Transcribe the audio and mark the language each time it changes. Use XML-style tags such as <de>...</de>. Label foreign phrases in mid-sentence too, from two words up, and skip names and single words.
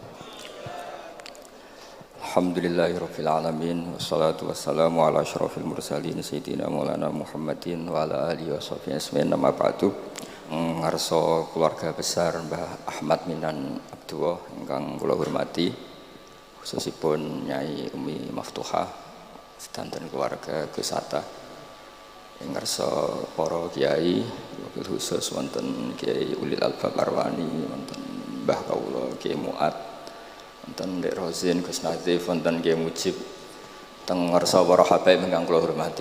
<ar>الحمد لله رب العالمين والصلاة والسلام على أشرف المرسلين سيدنا ومولانا محمد وعلى آله وصحبه أجمعين. أما بعد.</ar> <jv>Ngarsa keluarga besar Mbah Ahmad Minan Abdullah ingkang kula hormati, khususipun Nyai Umi Maftuhah sedanten keluarga Gus Hatta. Ngarsa para kiai,</jv> <ar>وبالخصوص</ar> <jv>wonten Kiai Ulil Albab Arwani, wonten Mbah kawula Kiai Muat, wonten Ndek Rozin Gus Nazif, wonten Kiai Mujib, teng ngarsa para habaib ingkang kula hormati.</jv>